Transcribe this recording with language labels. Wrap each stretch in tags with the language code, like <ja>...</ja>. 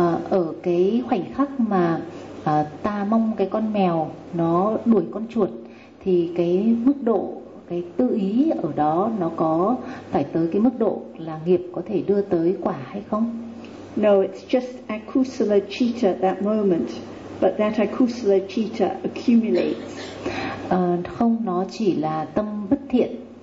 <vi>Ở cái khoảnh khắc mà ta mong cái con mèo nó đuổi con chuột thì cái mức độ, cái tư ý ở đó nó có phải tới cái mức độ là nghiệp có thể đưa tới quả hay không?</vi> <en>No, it's just akusala citta at that moment. But that akusala citta accumulates.</en> <vi>Không, nó chỉ là tâm bất thiện.</vi>